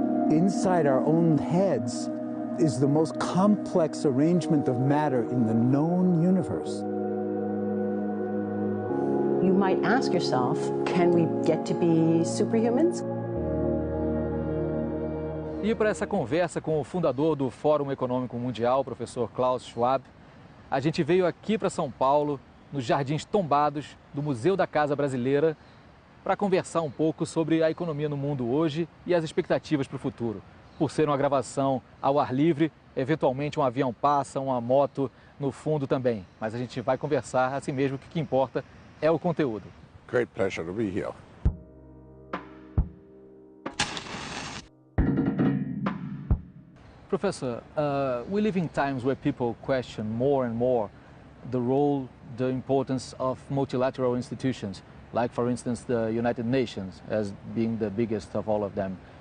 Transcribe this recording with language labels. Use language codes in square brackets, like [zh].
[en] Inside our own heads is the most complex arrangement of matter in the known universe. You might ask yourself, can we get to be superhumans? [pt] E para essa conversa com o fundador do Fórum Econômico Mundial, professor Klaus Schwab, a gente veio aqui para São Paulo, nos jardins tombados do Museu da Casa Brasileira, para conversar um pouco sobre a economia no mundo hoje e as expectativas para o futuro. Por ser uma gravação ao ar livre, eventualmente um avião passa, uma moto no fundo também. Mas a gente vai conversar assim mesmo, o que importa é o conteúdo. [en] Great pleasure to be here. Professor, we live in times where people question more and more the role, the importance of multilateral institutions, like for instance the United Nations as being the biggest of all of them.